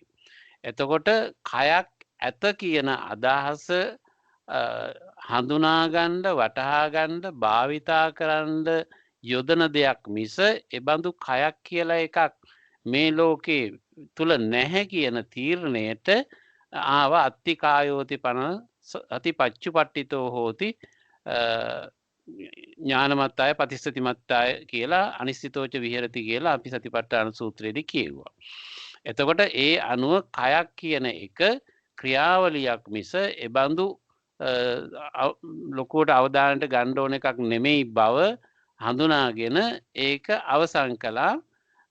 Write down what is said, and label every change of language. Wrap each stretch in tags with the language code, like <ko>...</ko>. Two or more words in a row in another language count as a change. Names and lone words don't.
<si>එතකොට කයක් ඇත කියන අදහස හඳුනා ගන්න, වටහා ගන්න, භාවිතා කරන්න යොදන දෙයක් මිස එබඳු කයක් කියලා එකක් මේ ලෝකේ තුල නැහැ කියන තීරණයට ආව</si> <pi>අත්තිකායෝති පන අතිපච්චුපට්ඨිතෝ හෝති ඥානමත්තාය පතිස්සතිමත්තාය</pi> <si>කියලා</si> <pi>අනිශ්චිතෝච විහෙරති</pi> <si>කියලා අපි සතිපට්ඨාන සූත්‍රයේදී කියුවා. එතකොට ඒ අනුව කයක් කියන එක ක්‍රියාවලියක් මිස එබඳු ලොකුවට අවධානයට ගන්න ඕන එකක් නෙමෙයි බව හඳුනාගෙන ඒක අවසන් කළා.</si>